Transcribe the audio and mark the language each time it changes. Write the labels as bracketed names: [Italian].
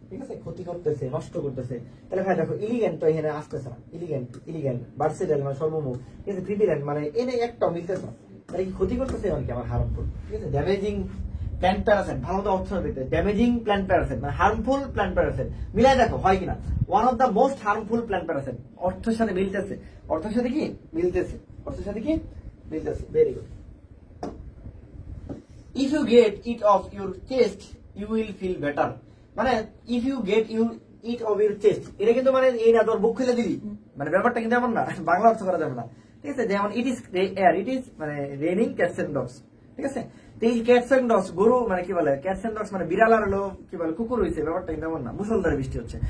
[Bangla] ঠিক আছে, ক্ষতি করতেছে, নষ্ট করতেছে। তাহলে ভাই দেখো ইলিগেন্ট তো এখানে আসতেছে না, ইলিগেন্ট ভার্সেটাইল মানে সর্বমুখ, ঠিক আছে, প্রিভিলেন্ট মানে এনে একটাও মিলতেছে না, তাহলে কি ক্ষতি করতেছে মানে কি আমার হার্মফুল। ঠিক আছে, ড্যামেজিং প্ল্যান্ট প্যারাসাইট, ভালো মতো অর্থ দেখতে, ড্যামেজিং প্ল্যান্ট প্যারাসাইট মানে হার্মফুল প্ল্যান্ট প্যারাসাইট, মিলাই দেখো হয় কিনা। One of the most harmful plant Parasite, অর্থের সাথে মিলতেছে, অর্থের সাথে কি মিলতেছে, অর্থের সাথে কি মিলতেছে। Very good. [English] If you get it off your chest, you will feel better. [Bangla] মানে [English] if you get it off your chest, [Bangla] এটা কিন্তু মানে এই না তোর বুক খুলে দিবি, মানে ব্যাপারটা কিন্তু এমন না, বাংলা অর্থ করা যাবে না। ঠিক আছে, যেমন ইট ইজ মানে রেনিং ক্যাটস এন্ড ডগস। ঠিক আছে, তো এই ক্যাটস এন্ড ডগস, গরু মানে কি বলে, ক্যাটস এন্ড ডগস মানে বিড়াল আর হলো কি বলে কুকুর হয়েছে, ব্যাপারটা কিন্তু এমন না, মুষলধারে বৃষ্টি হচ্ছে।